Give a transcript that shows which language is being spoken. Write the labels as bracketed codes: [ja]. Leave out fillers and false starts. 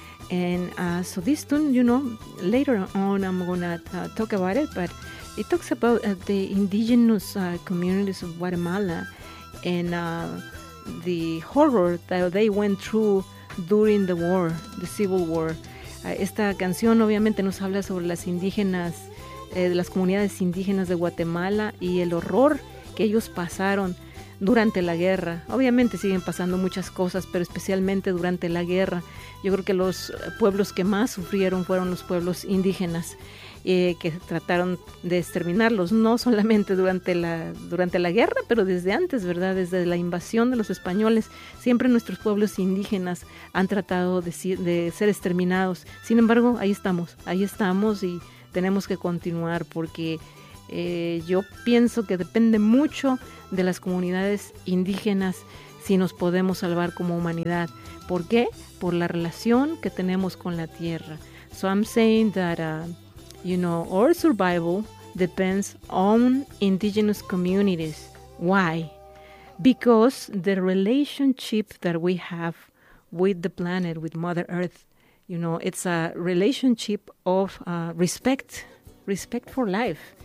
[en] And so this tune, you know, later on I'm going to talk about it, but it talks about the indigenous communities of Guatemala and the horror that they went through during the war, the civil war. [es] Esta canción obviamente nos habla sobre las indígenas, las comunidades indígenas de Guatemala y el horror que ellos pasaron durante la guerra. Obviamente siguen pasando muchas cosas, pero especialmente durante la guerra. Yo creo que los pueblos que más sufrieron fueron los pueblos indígenas, que trataron de exterminarlos, no solamente durante la guerra, pero desde antes, ¿verdad? Desde la invasión de los españoles, siempre nuestros pueblos indígenas han tratado de ser exterminados. Sin embargo, ahí estamos y tenemos que continuar, porque yo pienso que depende mucho de las comunidades indígenas si nos podemos salvar como humanidad. ¿Por qué? Por la relación que tenemos con la tierra. [en] So I'm saying that you know, our survival depends on indigenous communities. Why? Because the relationship that we have with the planet, with Mother Earth, you know, it's a relationship of respect for life.